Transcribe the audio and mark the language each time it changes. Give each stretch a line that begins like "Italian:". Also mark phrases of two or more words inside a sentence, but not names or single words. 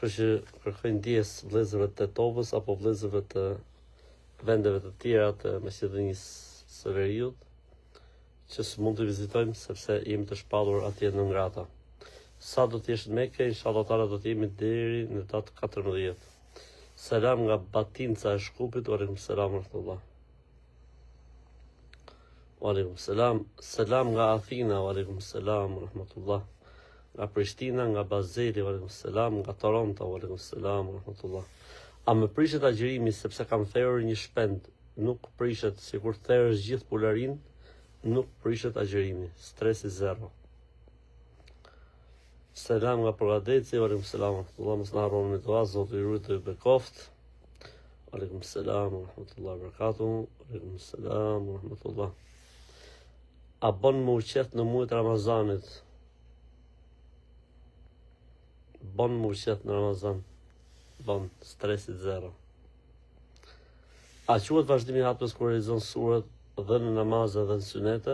Albanian: Kështu që kërkoj ndjes vëllezërve të Tetovës apo vëllezërve të vendeve të tjera të Maqedonisë së Veriut që s'mund të vizitojmë sepse jemi të shpallur atje në Ngrata. Sa do të jesh në Mekë,
Arabic: إن شاء الله تعالى
Albanian: do të jemi deri në datë 14. Selam nga Batinca e Shkupit,
Arabic: وعليكم السلام ورحمة الله. وعليكم السلام.
Albanian: Selam nga Athina,
Arabic: وعليكم السلام ورحمة الله.
Albanian: Nga Prishtina, nga Bazeli,
Arabic: وعليكم السلام,
Albanian: nga Toronto,
Arabic: وعليكم السلام ورحمة الله.
Albanian: A më prishet agjërimi sepse kam therrur një shpend, nuk prishet sikur therrësh gjithë pularin, nuk prishet agjërimi. Stresi zero. Selam nga Porgadeci,
Arabic: وعليكم السلام ورحمة الله.
Albanian: Mos na harroni me dua, Zoti ju rujtë ju bekoft.
Arabic: وعليكم السلام ورحمة الله وبركاته. وعليكم السلام ورحمة الله.
Albanian: A bon më uqet në muajt Ramazanit? Bon më uqet në Ramazan. Bon, stresit zero. A quhet vazhdimi i hapës kur realizon surat dhe në namazë dhe në synete?